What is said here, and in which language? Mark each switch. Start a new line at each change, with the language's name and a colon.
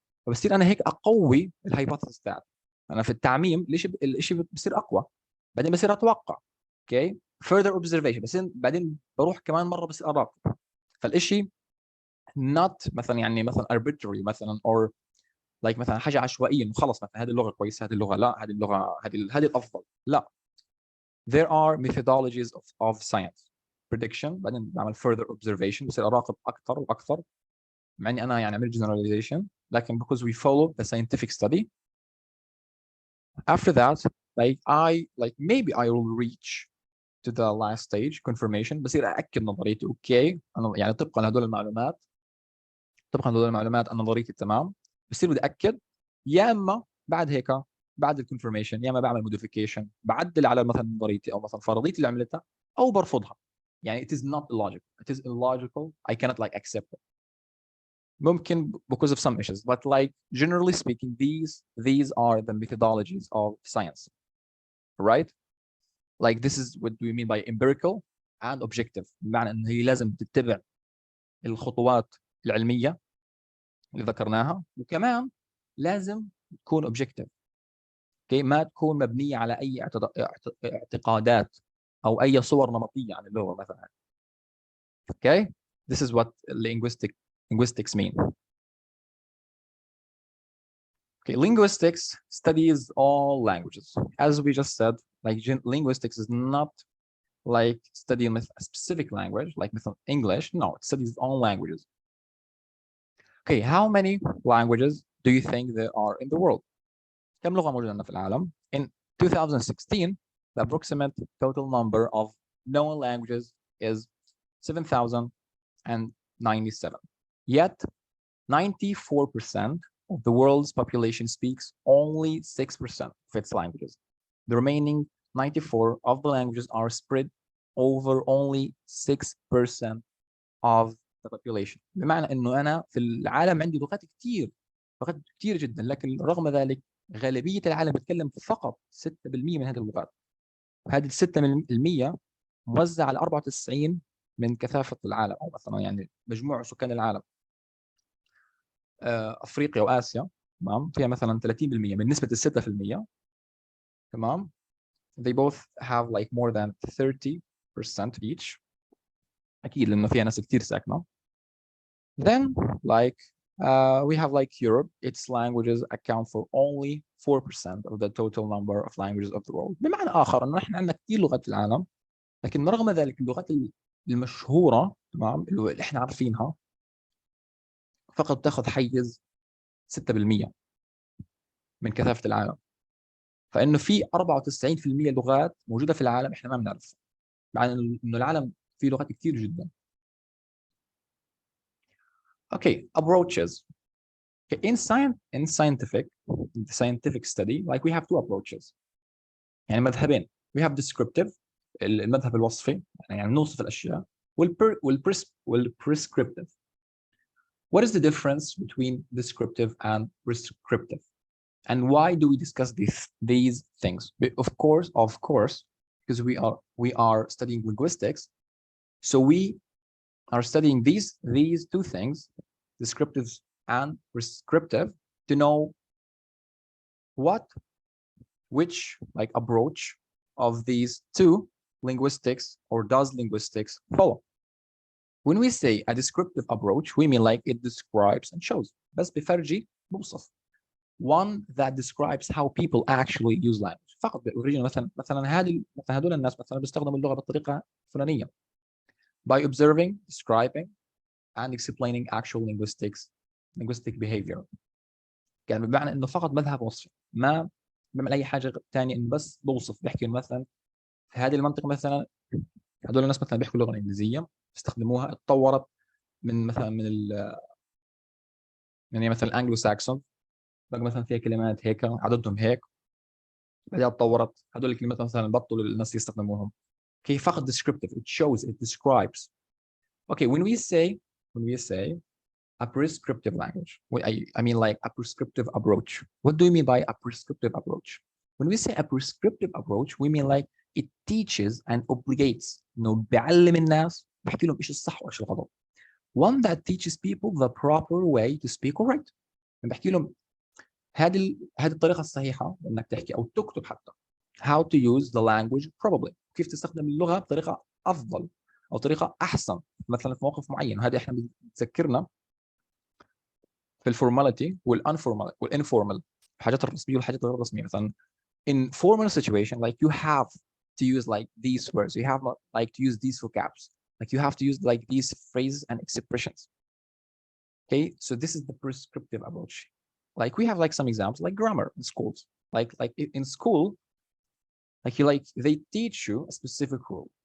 Arabic: فبصير انا هيك اقوي الهايبوثيسيس تاعتي. انا في التعميم الشيء بصير اقوى، بعدين بصير اتوقع، اوكي،
English: further observation،
Arabic: بس بعدين بروح كمان مره بصير اراقب. فالشيء not مثلا يعني مثلا arbitrary مثلا or like مثلا حاجه عشوائيه انه خلص مثلا هذه اللغه كويسه، هذه اللغه لا، هذه اللغه هذه الافضل، لا.
English: There are methodologies of science prediction.
Arabic: بعدين بعمل
English: further observation،
Arabic: بصير اراقب اكثر واكثر، مع اني انا يعني عملت generalization، لكن
English: because we follow the scientific study. After that, like maybe I will reach to the last stage confirmation،
Arabic: بصير ااكد نظريتي اوكي، انا يعني طبقا لهدول المعلومات انا نظريتي تمام، بصير بدي اكد، يا اما بعد هيك بعد الكونفirmation يا اما بعمل موديفيكيشن، بعدل على مثلا نظريتي او مثلا فرضيتي اللي عملتها، او برفضها.
English: يعني it is not illogical, it is illogical, I cannot like accept it. ممكن because of some issues, but like generally speaking these are the methodologies of science, right? Like this is what we mean by empirical and objective،
Arabic: بمعنى ان هي لازم تتبع الخطوات العلميه اللي ذكرناها، وكمان لازم تكون objective، اوكي، ما تكون مبنيه على اي اعتقادات او اي صور نمطيه عن اللغه مثلا.
English: Okay, this is what linguistics mean. Okay, linguistics studies all languages. As we just said, like linguistics is not like studying a specific language, like English. No, it studies all languages. Okay, how many languages do you think there are in the world?
Arabic: كم لغة موجودة في العالم؟
English: In 2016, the approximate total number of known languages is 7,097. Yet, 94% of the world's population speaks only 6% of its languages. The remaining 94 of the languages are spread over only 6% of the population.
Arabic: بمعنى انه انا في العالم عندي لغات كثير جدا، لكن رغم ذلك غالبيه العالم بيتكلم فقط 6% من هذه اللغات. وهذه ال 6% موزعه على 94 من كثافه العالم، او مثلا يعني مجموع سكان العالم. افريقيا واسيا تمام فيها مثلا 30% من نسبه ال 6%. تمام.
English: They both have like more than 30% each.
Arabic: اكيد لانه فيها ناس كثير ساكنه.
English: Then like we have like Europe, its languages account for only 4% of the total number of languages of the world.
Arabic: بمعنى آخر إنه إحنا عندنا كثير لغات في العالم، لكن رغم ذلك اللغات المشهورة تمام اللي إحنا عارفينها فقط تأخذ حيز 6% من كثافة العالم. فإنه في 94% لغات موجودة في العالم إحنا ما بنعرفها، مع إنه العالم فيه لغات كثير جدا.
English: Okay, approaches. In scientific study, like we have two approaches.
Arabic: يعني مذهبين.
English: We have descriptive،
Arabic: المذهب الوصفي، يعني نوصف الأشياء، والprescriptive.
English: What is the difference between descriptive and prescriptive? And why do we discuss these things? Of course, because we are studying linguistics, so we are studying these two things, descriptive and prescriptive, to know which like approach of these two linguistics or does linguistics follow. When we say a descriptive approach, we mean like it describes and shows.
Arabic: بس بفرجي بوصف.
English: One that describes how people actually use language.
Arabic: فقط بوريجينا مثلا هذول الناس مثلا بيستخدموا اللغة بالطريقة الفلانية.
English: By observing, describing, and explaining actual linguistic behavior.
Arabic: يعني بمعنى انه فقط مذهب وصفي، ما بعمل اي حاجه ثانيه، انه بس بوصف، بحكي مثلا في هذه المنطقه مثلا هذول الناس مثلا بيحكوا اللغه الانجليزيه، استخدموها، اتطورت من مثلا يعني مثلا الانجلو ساكسون، بقى مثلا فيها كلمات هيك عددهم هيك، بعدين اتطورت هذول الكلمات مثلا بطلوا الناس يستخدموهم.
English: Okay, فقط descriptive, it shows, it describes. Okay, when we say a prescriptive language, I mean like a prescriptive approach. What do you mean by a prescriptive approach? When we say a prescriptive approach, we mean like it teaches and obligates.
Arabic: إنه بيعلم الناس، بحكي لهم إيش الصح وإيش الغلط.
English: One that teaches people the proper way to speak or write.
Arabic: بحكي لهم هذه الطريقة الصحيحة إنك تحكي أو تكتب حتى.
English: How to use the language probably.
Arabic: كيف تستخدم اللغة بطريقة أفضل أو طريقة أحسن مثلا في موقف معين. وهذه إحنا بتذكرنا في الفورماليتي والانفورمال الحاجات الرسميه والحاجات غير الرسميه.
English: مثلا in formal situation, like you have to use like these words, you have like to use these vocabs, like you have to use like these phrases and expressions. Okay, so this is the prescriptive approach. Like we have like some examples like grammar in schools, like in school, like they teach you a specific rule.